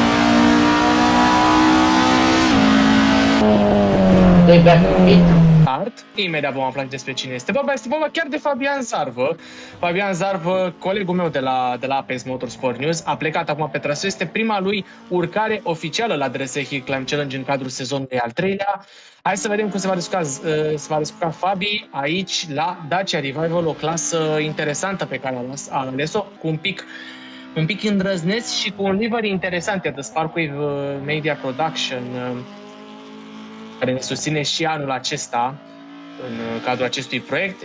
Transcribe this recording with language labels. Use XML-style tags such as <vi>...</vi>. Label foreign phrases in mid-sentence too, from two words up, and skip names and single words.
<ro>De</ro> <en>back to pitch.</en> <ro>Imediat vom afla despre cine este vorba. Este vorba chiar de Fabian Zarvă. Fabian Zarvă, colegul meu de la APS Motorsport News, a plecat acum pe traseu. Este prima lui urcare oficială la DRS Hill Climb Challenge în cadrul sezonului al 3-lea. Hai să vedem cum se va descurca Fabi aici la Dacia Revival, o clasă interesantă pe care a ales-o, cu un pic îndrăzneț și cu un livery interesant, de Sparkwave Media Production, care ne susține și anul acesta în cadrul acestui proiect.</ro>